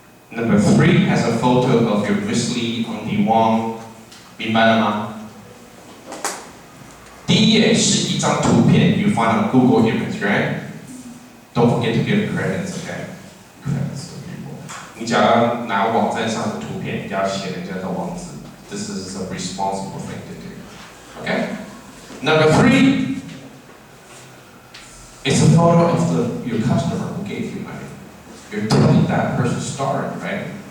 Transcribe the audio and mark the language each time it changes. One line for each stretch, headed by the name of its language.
English: Number 3 has a photo of your Wesley on the Wong.
Chinese: 明白了吗？第一页是一张图片
English: you find on Google Image, right? Don't forget to give credits, okay? Credits to people.
Chinese: 你只要拿网站上的图片，你要写人家的网址。
English: This is a responsible thing to do. Okay? Number 3 is a photo of your customer who gave you money. You're telling that person's story, right?